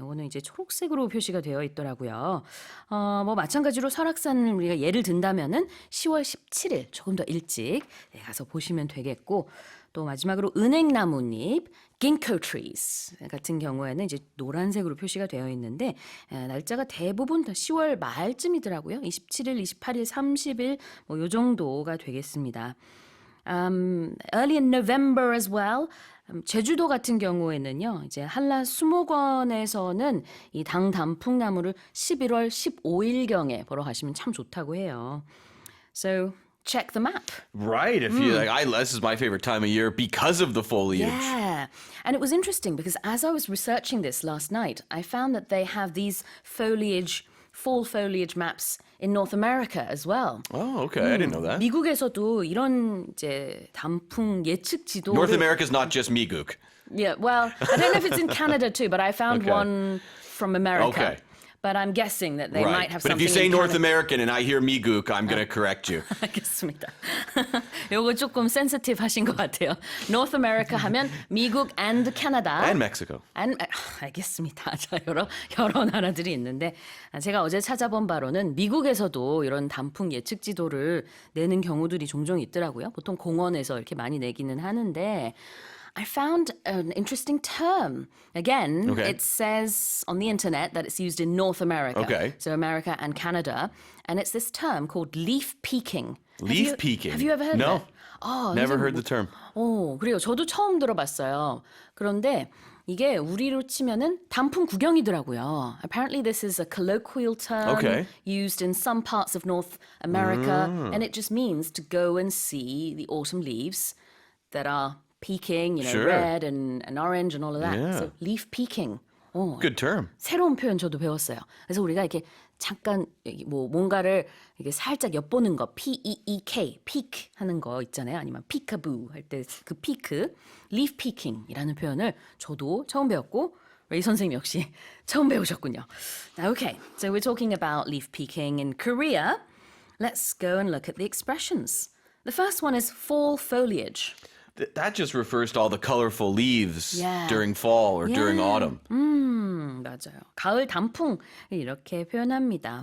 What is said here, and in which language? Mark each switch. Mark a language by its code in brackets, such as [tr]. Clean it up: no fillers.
[ko] 요거는 이제 초록색으로 표시가 되어 있더라고요. 뭐 마찬가지로 설악산을 우리가 예를 든다면은 10월 17일 조금 더 일찍 가서 보시면 되겠고 또 마지막으로 은행나무잎 ginkgo trees 같은 경우에는 이제 노란색으로 표시가 되어 있는데 날짜가 대부분 다 10월 말쯤이더라고요. 27일, 28일, 30일 뭐 요 정도가 되겠습니다. [en] Early in November as well. [ko] 제주도 같은 경우에는요, 이제 한라 수목원에서는 이 단풍나무를 11월 15일경에 보러 가시면 참 좋다고 해요. [en] So check the map. Right. If you this is my favorite time of year because of the foliage. Yeah. And it was interesting because as I was researching this last night, I found that they have these fall foliage maps in North America as well. Oh, okay. I didn't know that. [ko] 미국에서도 이런 이제 단풍 예측 지도를 [en] North America's not just Miguk. Yeah, well, I don't know if it's in Canada too, but I found Okay. one from America. Okay. But I'm guessing that they Right. might have But something if you say in North Canada. American and I hear Miguk, I'm going to correct you. [ko] 알겠습니다. 요거 조금 센시티브 하신 것 같아요. [en] North America [ko] 하면 미국 [en] and Canada. And Mexico. [ko] 알겠습니다. 자, 여러 나라들이 있는데 제가 어제 찾아본 바로는 미국에서도 이런 단풍 예측 지도를 내는 경우들이 종종 있더라고요. 보통 공원에서 이렇게 많이 내기는 하는데 [en] I found an interesting term. Again, Okay. it says on the internet that it's used in North America. Okay. So America and Canada. And it's this term called leaf peeking. Leaf peeking? Have you ever heard No. of it? Never heard the term. [ko] 그래요. 저도 처음 들어봤어요. 그런데 이게 우리로 치면은 단풍 구경이더라고요. [en] Apparently this is a colloquial term Okay. used in some parts of North America. And it just means to go and see the autumn leaves that are peaking, Sure. red and orange and all of that. Yeah. So leaf peeking. Good term. [ko] 새로운 표현 저도 배웠어요. 그래서 우리가 이렇게 잠깐 뭐 뭔가를 이게 살짝 엿보는 거, P-E-E-K, peek 하는 거 있잖아요. 아니면 peekaboo 할 때 그 peek, leaf peeking이라는 표현을 저도 처음 배웠고 레이 선생님 역시 처음 배우셨군요. [en] Okay, so we're talking about leaf peeking in Korea. Let's go and look at the expressions. The first one is fall foliage. That just refers to all the colorful leaves Yeah. during fall or during autumn. [ko] 맞아요. 가을 단풍 이렇게 표현합니다.